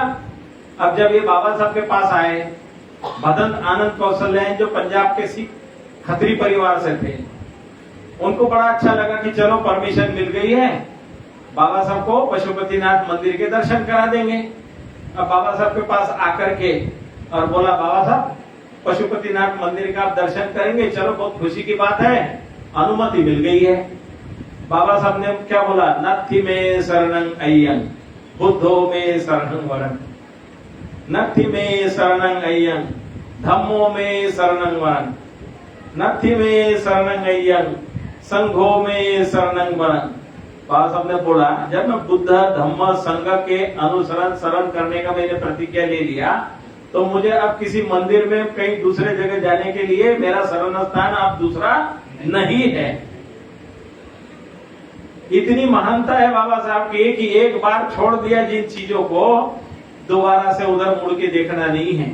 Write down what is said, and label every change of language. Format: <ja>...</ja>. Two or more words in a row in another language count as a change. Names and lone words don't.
<hi>अब जब ये बाबा साहब के पास आए, भदंत आनंद कौशल्य जो पंजाब के सिख खत्री परिवार से थे, उनको बड़ा अच्छा लगा कि चलो परमिशन मिल गई है, बाबा साहब को पशुपतिनाथ मंदिर के दर्शन करा देंगे। अब बाबा साहब के पास आकर के और बोला, बाबा साहब पशुपतिनाथ मंदिर का आप दर्शन करेंगे, चलो बहुत खुशी की बात है, अनुमति मिल गई है। बाबा साहब ने क्या बोला,</hi> <pi>नत्थि में शरणं अय्यं बुद्धो में शरणं वरं, नत्थि में शरणं अय्यं धम्मो में शरणं वरं, नत्थि में शरणं अय्यं संघो में शरणं वरं।</pi> <hi>बाबा साहब ने बोला, जब मैं बुद्ध धम्म संघ के अनुसरण शरण करने का मैंने प्रतिज्ञा ले लिया, तो मुझे अब किसी मंदिर में कहीं दूसरे जगह जाने के लिए मेरा शरण स्थान अब दूसरा नहीं है। इतनी महानता है बाबा साहब की कि एक बार छोड़ दिया जिन चीजों को, दोबारा से उधर मुड़ के देखना नहीं है।</hi>